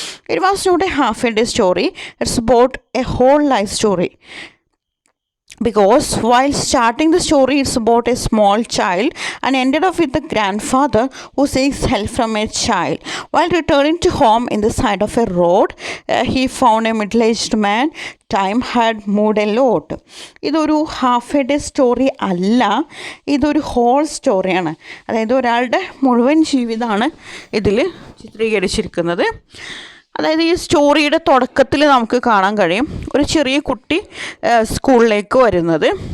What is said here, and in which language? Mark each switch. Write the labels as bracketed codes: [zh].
[en] It was not a half a day story, it's about a whole life story. because while starting the story it's about a small child and ended up with the grandfather who seeks help from a child. While returning to home in the side of a road, he found a middle-aged man. Time had moved a lot. [ml] ഇതൊരു half A day story അല്ല, ഇതൊരു whole സ്റ്റോറിയാണ്. അതായത് ഒരാളുടെ മുഴുവൻ ജീവിതമാണ് ഇതിൽ ചിത്രീകരിച്ചിരിക്കുന്നത്. അതായത് ഈ സ്റ്റോറിയുടെ തുടക്കത്തിൽ നമുക്ക് കാണാൻ കഴിയും ഒരു ചെറിയ കുട്ടി സ്കൂളിലേക്ക് വരുന്നത്.